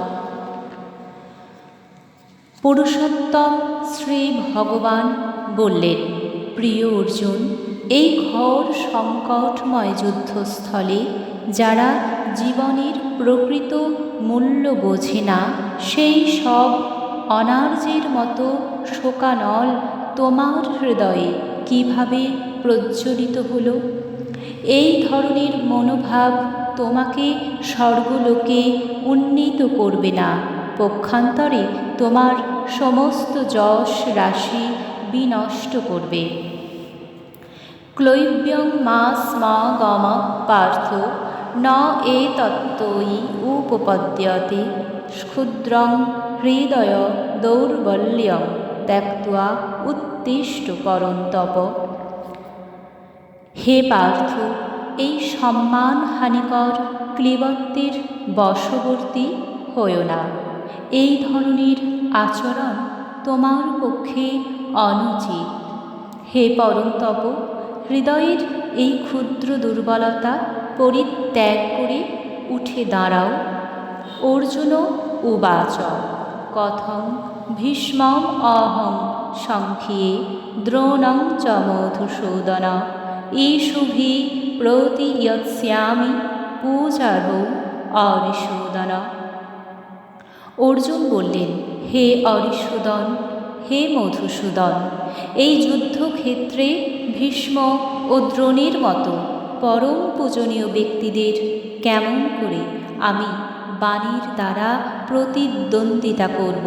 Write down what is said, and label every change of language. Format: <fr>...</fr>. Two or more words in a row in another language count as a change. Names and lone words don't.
<bn>পুরুষোত্তম শ্রী ভগবান বললেন, প্রিয় অর্জুন, এই ঘোর সংকটময় যুদ্ধস্থলে যারা জীবনের প্রকৃত মূল্য বোঝে না, সেই সব অনার্যের মতো শোকানল তোমার হৃদয়ে কিভাবে প্রজ্বলিত হলো? এই ধরনের মনোভাব তোমাকে স্বর্গলোকে উন্নীত করবে না, পক্ষান্তরে তোমার সমস্ত যশ রাশি বিনষ্ট করবে।</bn> <sa>ক্লৈব্যং মা স্ম গম পার্থ ন এতত্ত্বয়ি উপপদ্যতে ক্ষুদ্রং হৃদয় দৌর্বল্যং ত্যক্ত্বা উত্তিষ্ঠ পরন্তপ।</sa> <bn>হে পার্থ, এই সম্মানহানিকর ক্লীবত্বের বশবর্তী হয়ো না। এই ধরনের আচরণ তোমার পক্ষে অনুচিত। হে পরন্তপ, হৃদয়ের এই ক্ষুদ্র দুর্বলতা পরিত্যাগ করে উঠে দাঁড়াও।</bn> <sa>অর্জুন উবাচ কথং ভীষ্মম অহং সংখ্যে দ্রোণং চ মধুসূদন ঈশুভি প্রতিয়ৎস্যামি পূজার্হো অরিসূদন।</sa> <bn>অর্জুন বললেন, হে অরিসূদন, হে মধুসূদন, এই যুদ্ধক্ষেত্রে ভীষ্ম ও দ্রোণের মতো পরম পূজনীয় ব্যক্তিদের কেমন করে আমি বাণীর দ্বারা প্রতিদ্বন্দ্বিতা করব?</bn>